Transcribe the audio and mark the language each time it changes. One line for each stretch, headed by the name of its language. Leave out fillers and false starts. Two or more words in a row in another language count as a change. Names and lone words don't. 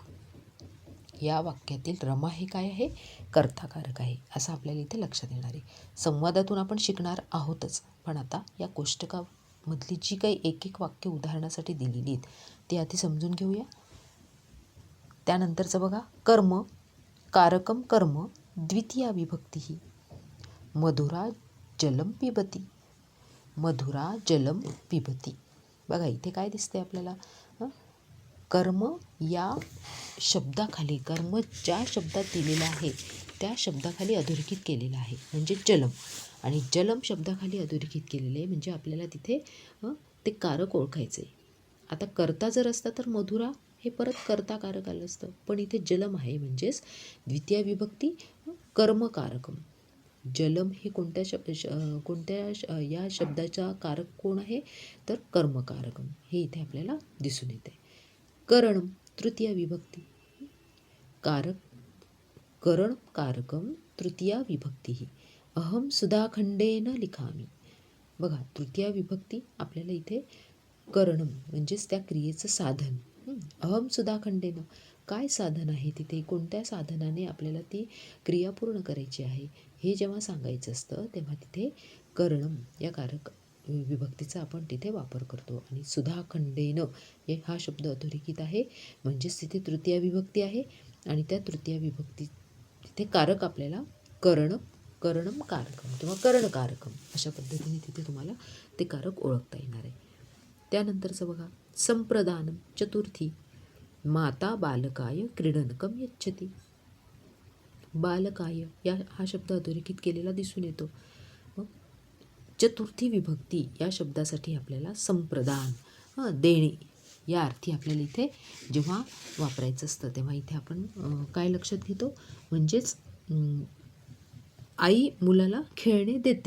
Marathi: या वाक्यातील रमा हे काय आहे, कर्ताकारक आहे असं आपल्याला इथे लक्षात येणार आहे. संवादातून आपण शिकणार आहोतच, पण आता या कोष्टकामधली जी काही एक एक वाक्य उदाहरणासाठी दिलेली आहेत ती आधी समजून घेऊया. त्यानंतरचं बघा,
Sanskrit: कर्म कारकम कर्म द्वितीया विभक्ती ही. मधुरा जलम पिबती. मधुरा जलम पिबती.
Marathi: बघा इथे काय दिसते आपल्याला, कर्म या शब्दाखाली, कर्म ज्या शब्दात दिलेला आहे त्या शब्दाखाली अधोरेखित केलेलं आहे म्हणजे जलम. आणि जलम शब्दाखाली अधोरेखित केलेले म्हणजे आपल्याला तिथे ते कारक ओळखायचे. आता कर्ता जर असता तर मधुरा हे परत कर्ताकारक आलं असतं, पण इथे जलम आहे म्हणजेच द्वितीय विभक्ती कर्मकारकम. जलम हे कोणत्या या शब्दाचा कारक कोण आहे तर कर्मकारकम हे इथे आपल्याला दिसून येते.
Sanskrit: करणम तृतीय विभक्ती. कारक करण कारकम तृतीया विभक्ती ही. अहम सुधाखंडेन लिखामी.
Marathi: बघा तृतीया विभक्ती आपल्याला इथे करणम म्हणजेच त्या क्रियेचं साधन.
Sanskrit: अहम सुधाखंडेन
Marathi: काय साधन आहे तिथे, कोणत्या साधनाने आपल्याला ती क्रिया पूर्ण करायची आहे हे जेव्हा सांगायचं असतं तेव्हा तिथे करणम या कारक विभक्तीचा आपण तिथे वापर करतो. आणि सुधाखंडेन हा शब्द अधोरेखित आहे म्हणजेच तिथे तृतीय विभक्ती आहे आणि त्या तृतीय विभक्ती तिथे कारक आपल्याला
Sanskrit: करणम कारकम
Marathi: किंवा करणकारकम अशा पद्धतीने तिथे तुम्हाला ते कारक ओळखता येणार आहे. त्यानंतरचं बघा,
Sanskrit: संप्रदानम चतुर्थी. माता बालकाय क्रीडनकम यच्छती.
Marathi: बालकाय हा शब्द अधोरेखित केलेला दिसून येतो. मग चतुर्थी विभक्ती या शब्दासाठी आपल्याला संप्रदान देणे या अर्थी आपल्याला इथे जेव्हा वापरायचं असतं तेव्हा इथे आपण काय लक्षात घेतो, म्हणजेच आई मुलाला खेळणे देते.